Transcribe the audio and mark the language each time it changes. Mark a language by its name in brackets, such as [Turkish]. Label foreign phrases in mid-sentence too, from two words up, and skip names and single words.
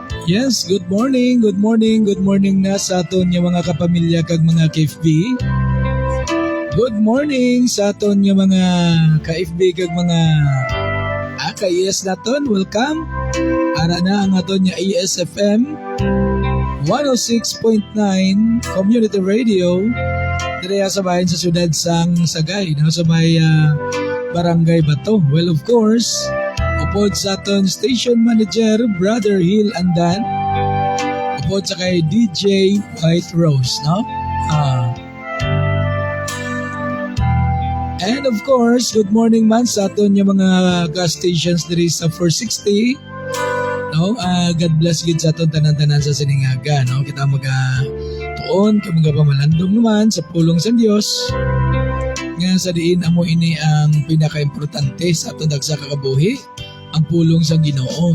[English] Yes, good morning, good morning, [Hiligaynon] good morning na sa aton nga mga kapamilya kag mga KFB. [English] Good morning [Hiligaynon] sa aton nga mga KFB kag mga ka-ES naton, welcome. Ara na ang aton nga ESFM 106.9 Community Radio dire sa bahin sa siyudad sang Sagay, no? Sa may Barangay Bato. [English] Well, of course, [Hiligaynon] upod sa aton station manager, Brother Hill Andan. Upod sa kay DJ White Rose, no? [English] And of course, good morning [Hiligaynon] man sa aton yung mga [English] gas stations [Hiligaynon] diri sa 460. No? [English] God bless [Hiligaynon] gid sa aton tanan-tanan sa siningaga, no? Kita tuon kay mga pamalandong naman sa pulong sa Dios. Nga sa diin amo ini ang pinaka-importante sa aton dagsa ka kabuhi, ang pulong sa Ginoo.